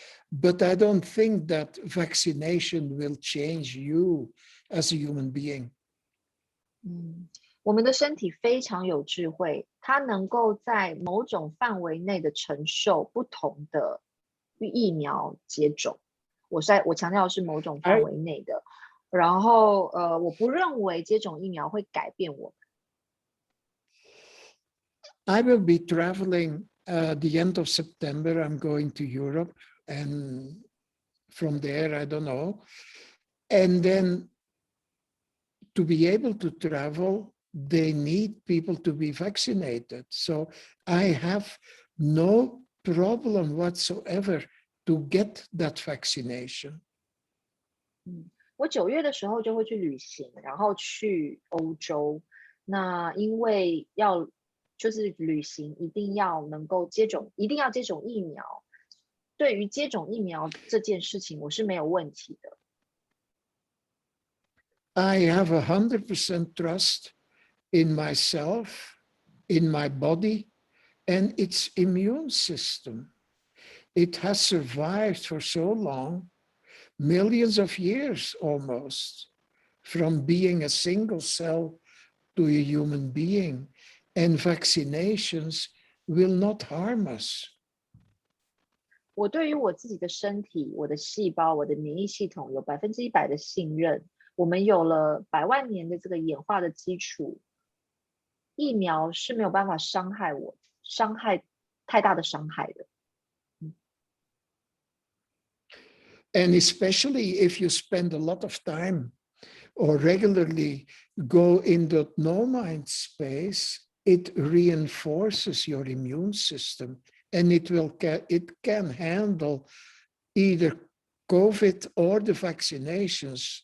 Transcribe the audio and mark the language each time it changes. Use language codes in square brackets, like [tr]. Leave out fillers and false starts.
[en] But I don't think that vaccination will change you as a human being. [zh] 我们的身体非常有智慧，它能够在某种范围内的承受不同的疫苗接种。我强调的是某种范围内的。然后我不认为接种疫苗会改变我们。 [en] I will be traveling the end of September. I'm going to Europe, and from there, I don't know. And then to be able to travel, they need people to be vaccinated. So I have no problem whatsoever to get that vaccination. [zh] 我9月的时候就会去旅行，然后去欧洲。那因为就是旅行一定要能够接种，一定要接种疫苗。对于接种疫苗这件事情，我是没有问题的。 [en] I have 100% trust in myself, in my body, and its immune system. It has survived for so long, millions of years almost, from being a single cell to a human being, and vaccinations will not harm us. [zh] 我对于我自己的身体、我的细胞、我的免疫系统有100%的信任。我们有了100万年的这个演化的基础，疫苗是没有办法伤害太大的伤害的。 [en] And especially if you spend a lot of time or regularly go in the no-mind space, it reinforces your immune system, and it can handle either COVID or the vaccinations.